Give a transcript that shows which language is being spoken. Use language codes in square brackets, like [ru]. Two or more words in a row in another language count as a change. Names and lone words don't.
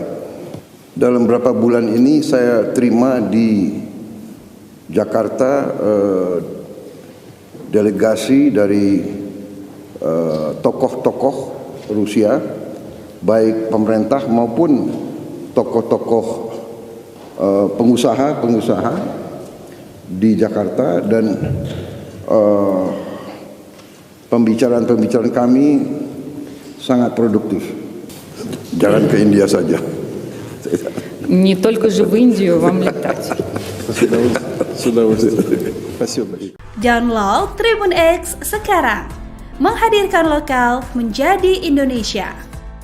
[id] Dalam beberapa bulan ini saya terima di Jakarta delegasi dari tokoh-tokoh Rusia, baik pemerintah maupun tokoh-tokoh pengusaha di Jakarta, dan pembicaraan-pembicaraan kami sangat produktif. Jangan ke India saja. [ru] Не только же в Индию вам летать. С удовольствием. Спасибо. [id] Download Tribun X sekarang. Menghadirkan lokal menjadi Indonesia.